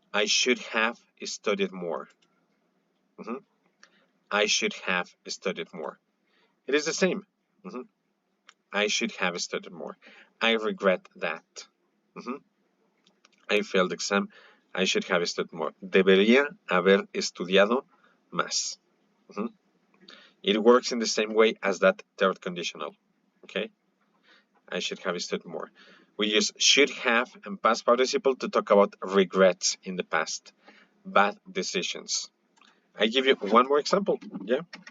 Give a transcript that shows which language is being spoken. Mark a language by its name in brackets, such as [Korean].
[English] I should have studied more. I should have studied more. It is the same. I should have studied more. I regret that. I failed exam. I should have studied more. [Spanish] Debería haber estudiado más. [English] It works in the same way as that third conditional. Okay? I should have studied more. We use should have and past participle to talk about regrets in the past, bad decisions. I give you one more example. Yeah.